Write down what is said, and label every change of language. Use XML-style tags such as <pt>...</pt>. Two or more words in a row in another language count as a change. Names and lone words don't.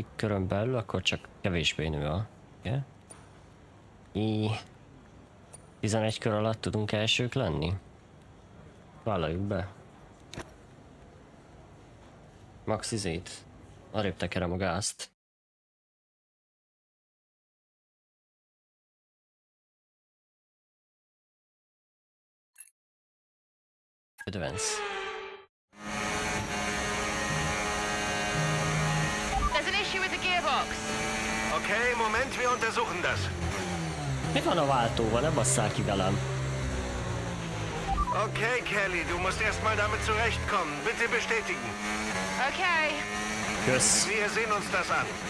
<hu>körön belül, akkor csak kevésbé nő a... Okay. 11 kör alatt tudunk elsők lenni? Vállaljuk be. Max izét. Arrébb tekerem a gázt. Advance.</hu> <en>There's an issue with the gearbox.</en> <de>Okay, Moment, wir untersuchen das.</de> <hu>Mi van a váltóval? Ne basszál ki velem.</hu> <de>Okay, Kelly, du musst erstmal damit zurechtkommen. Bitte bestätigen. Okay.</de> <hu>Kösz.</hu> <de>Wir sehen uns das an.</de>